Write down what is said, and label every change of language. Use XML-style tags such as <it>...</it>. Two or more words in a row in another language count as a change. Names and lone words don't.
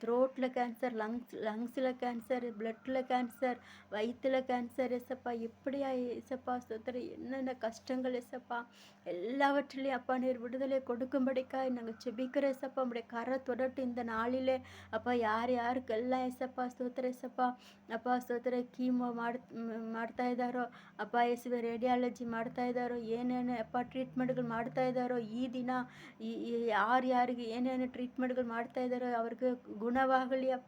<ta>த்ரோட்டில் கேன்சர், லங்ஸில் கேன்சர், பிளட்டில் கேன்சர், வயிற்றில் கேன்சர் ஏசப்பா. எப்படியா ஏசப்பா ஸ்தோத்திரம், என்னென்ன கஷ்டங்கள் ஏசப்பா, எல்லாவற்றிலையும் அப்பா நீர் விடுதலை கொடுக்கும்படிக்காய் நாங்கள் செபிக்கிறோம் ஏசப்பா. உம்முடைய கரை தொடட்டு இந்த நாளிலே அப்பா.</ta> <kn>ಯಾರು ಯಾರಿಗೆಲ್ಲ ಏಸಪ್ಪ ಸ್ತೋತ್ರ ಏಸಪ್ಪ. ಅಪ್ಪ ಸ್ತೋತ್ರ ಕೀಮೋ ಮಾಡ್ತಾ ಇದ್ದಾರೋ ಅಪ್ಪ ಯೇಸುವೆ, ರೇಡಿಯಾಲಜಿ ಮಾಡ್ತಾ ಇದ್ದಾರೋ, ಏನೇನು ಅಪ್ಪ ಟ್ರೀಟ್ಮೆಂಟ್ಗಳು ಮಾಡ್ತಾ ಇದ್ದಾರೋ ಈ ದಿನ ಯಾರಿಗೆ ಏನೇನು ಟ್ರೀಟ್ಮೆಂಟ್ಗಳು ಮಾಡ್ತಾ ಇದ್ದಾರೋ ಅವ್ರಿಗೆ ಗುಣವಾಗಲಿ ಅಪ್ಪ.</kn>